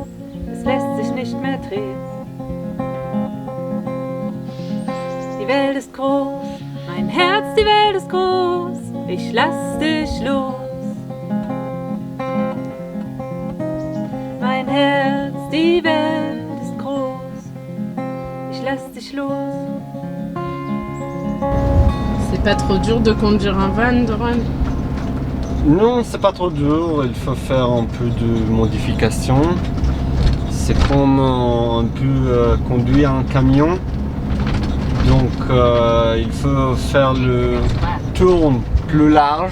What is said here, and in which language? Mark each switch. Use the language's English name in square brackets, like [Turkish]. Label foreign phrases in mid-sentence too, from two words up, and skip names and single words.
[German] Es lässt sich nicht mehr drehen. Die Welt ist groß, mein Herz, die Welt ist groß. Ich lass dich los. Mein Herz, die Welt ist groß. Ich lass dich los. [French] C'est pas trop dur de conduire un van, Doran? Non, c'est pas trop dur, il faut faire un peu de modification. C'est comme un peu conduire un camion. Donc il faut faire le tour plus large.